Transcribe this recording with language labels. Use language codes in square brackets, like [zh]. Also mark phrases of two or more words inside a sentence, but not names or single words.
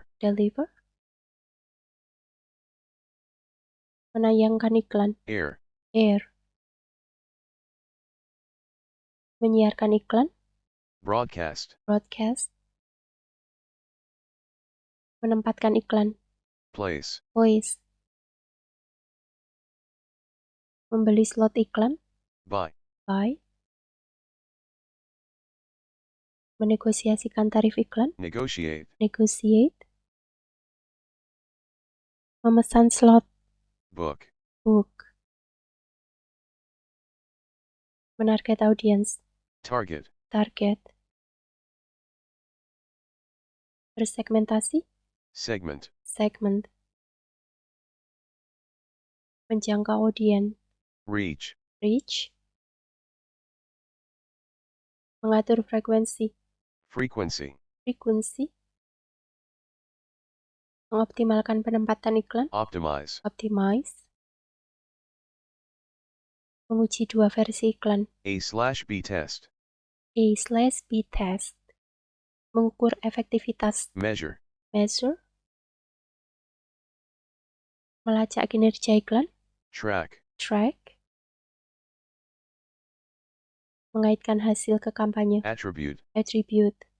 [id] deliver, menayangkan iklan, [en] air, [id] air, menyiarkan iklan, [en] broadcast, [id] broadcast, menempatkan iklan, [en] place, place, [id] membeli slot iklan, [en] buy, buy, [id] menegosiasikan tarif iklan, [en] negotiate, [id] negotiate, memesan slot, [en] book, [id] book, menarget audiens, [en] target, [id] target, bersegmentasi, [en] segment, [id] segment, menjangkau audien, [en] reach, reach, [id] mengatur frekuensi, [en] Frequency. [id] Frekuensi. Mengoptimalkan penempatan iklan. [en] Optimize. Optimize. [id] Menguji dua versi iklan. [en] A/B test. A/B test. [id] Mengukur efektivitas. [en] Measure. [id] Measure. Melacak kinerja iklan. [en] Track. Track. [id] Mengaitkan hasil ke kampanye. [en] Attribute. Attribute.